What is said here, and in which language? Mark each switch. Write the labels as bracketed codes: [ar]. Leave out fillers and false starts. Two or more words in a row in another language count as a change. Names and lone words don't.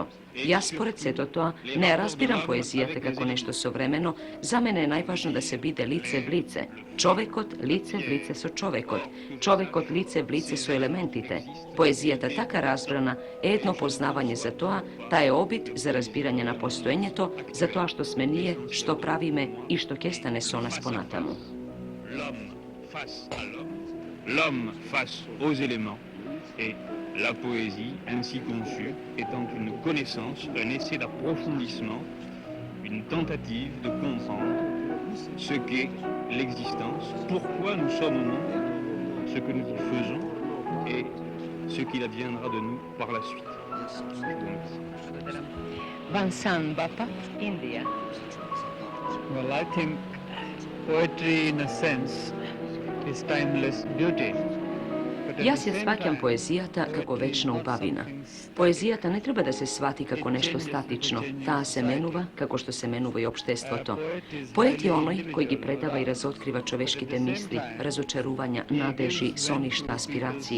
[mk] Јас според сето тоа не ја разбирам поезијата како нешто современо, за мене е најважно да се биде лице в лице. Човекот лице в лице со човекот, човекот лице в лице со елементите. Поезијата така разбрана е едно познавање за тоа, таа е обид за разбирање на постоењето, за тоа што сме ние, што правиме и што ќе стане со нас понатаму. [fr] L'homme face aux éléments et la poésie, ainsi conçue, étant une connaissance, un essai d'approfondissement, une tentative de comprendre ce qu'est l'existence, pourquoi nous sommes au monde, ce que nous y faisons et ce qu'il adviendra de nous par la suite. [en] Vincent Bapat, India. Well, I think poetry in a sense is timeless beauty. [mk] Јас ја сваќам поезијата како вечна убавина. Поезијата не треба да се свати како нешто статично, таа се менува како што се менува и општеството. Поет е оној кој ги предава и разоткрива човешките мисли, разочарувања, надежи, соништа, аспирации.